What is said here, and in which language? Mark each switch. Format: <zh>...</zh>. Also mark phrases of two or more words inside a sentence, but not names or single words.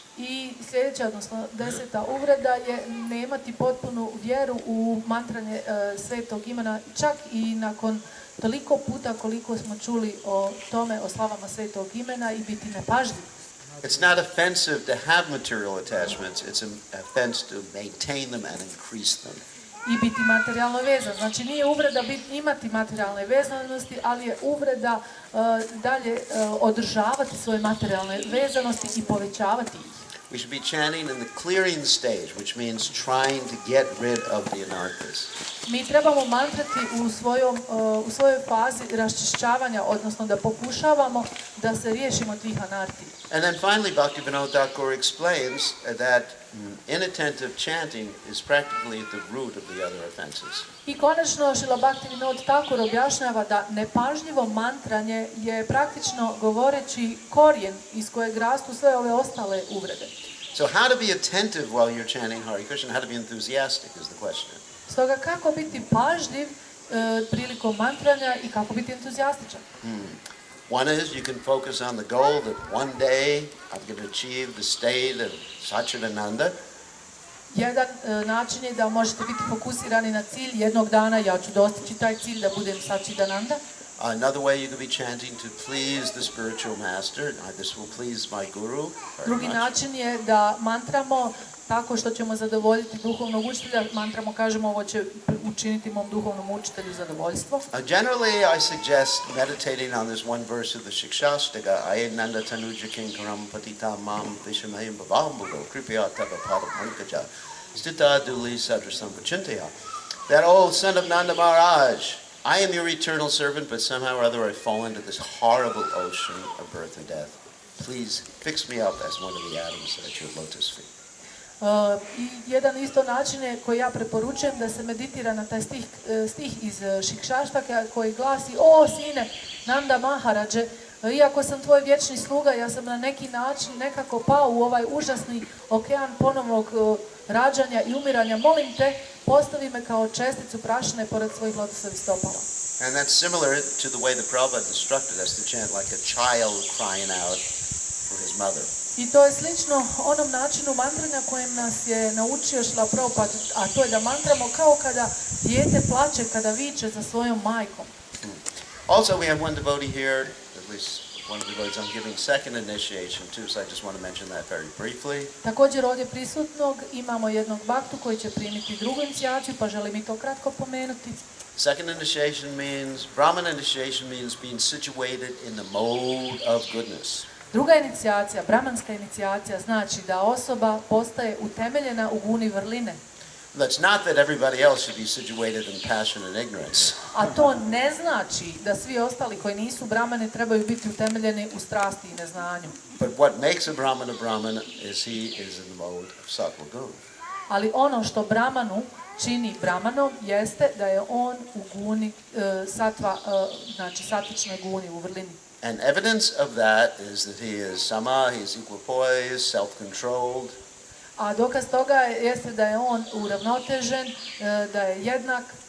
<hr>I sljedeća, odnosno 10. uvreda je nemati potpunu vjeru u mantranje svetog imena, čak i nakon toliko puta koliko smo čuli o tome, o slavama svetog imena i biti nepažljivi.</hr> <en>It's not offensive to have material attachments, it's an offense to maintain them and increase them.</en> <hr>I biti materijalno vezan. Znači nije uvreda imati materijalne vezanosti, ali je uvreda dalje održavati svoje materijalne vezanosti i povećavati ih.</hr> <en>We should be chanting in the clearing stage, which means trying to get rid of the anarthas.</en> <hr>Mi trebamo mantrati u svojoj fazi raščišćavanja, odnosno da pokušavamo da se riješimo tih anarti.</hr> <en>And then finally, Bhaktivinoda Thakur explains that inattentive chanting is practically at the root of the other offenses.</en> <hr>I konačno Šrila Bhaktivinoda Thakur objašnjava da nepažljivo mantranje je praktično govoreći korijen iz kojeg rastu sve ove ostale uvrede.</hr> <en>So how to be attentive while you're chanting Hare Krishna, how to be enthusiastic is the question.</en> <hr>Stoga kako biti pažljiv prilikom mantranja i kako biti entuzijastičan?</hr> <en>One is you can focus on the goal that one day I'm going to achieve the state of Satchidananda.</en> <hr>Jedan način je da možete biti fokusirani na cilj jednog dana, ja ću dostići taj cilj da budem Satchidananda.</hr> <en>Another way you could be chanting to please the spiritual master. This will please my guru.</en> <hr>Drugi način je da mantramo tako što ćemo zadovoljiti duhovnog učitelja. Mantramo, kažemo, ovo će učiniti mom duhovnom učitelju zadovoljstvo.</hr> <en>Generally, I suggest meditating on this one verse of the Shikshashtaka.</en> <sa>Ayenanda tanuja kinkaram patita mam vishamayam bhavambugo kripya tava pada mankaja stita duli sadrasam vachintaya.</sa> <en>That old son of Nanda Maharaj, I am your eternal servant, but somehow or other I fall into this horrible ocean of birth and death. Please fix me up as one of the atoms at your lotus feet.</en> <hr>I jedan isto način je koji ja preporučujem da se meditira na taj stih iz Šikšaštaka koji glasi: O sine Nanda Maharadže, iako sam tvoj vječni sluga, ja sam na neki način nekako pao u ovaj užasni okean ponovnog rađanja i umiranja. Molim te, postavi me kao česticu prašine pored svojih lotosovih stopala.</hr> <en>And that's similar to the way the Prabhupada instructed us to chant like a child crying out for his mother.</en> <hr>I to je slično onom načinu mantranja kojem nas je naučio Šrila Prabhupada, a to je da mantramo kao kada dijete plače, kada viče za svojom majkom.</hr> <en>Also, we have one devotee here, at least one of the devotees I'm giving second initiation to, so I just want to mention that very briefly.</en> <hr>Također ovdje prisutnog imamo jednog baktu koji će primiti drugu inicijaciju, pa želim i to kratko pomenuti.</hr> <en>Second initiation means, Brahman initiation means being situated in the mode of goodness.</en> <hr>Druga inicijacija, brahmanska inicijacija, znači da osoba postaje utemeljena u guni vrline.</hr> <en>That's not that everybody else should be situated in passion and ignorance.</en> <hr>A to ne znači da svi ostali koji nisu brahmani trebaju biti utemeljeni u strasti i neznanju.</hr> <en>But what makes a Brahman is he is in the mode of</en> <sa>sattva guna.</sa> <hr>Ali ono što brahmanu čini brahmanom jeste da je on u guni sattva, znači satičnoj guni, u vrlini.</hr> <en>And evidence of that is that he is sama, he is equipoised, self-controlled.</en> <hr>A dokaz toga jeste da je on uravnotežen, da je jednak.</hr>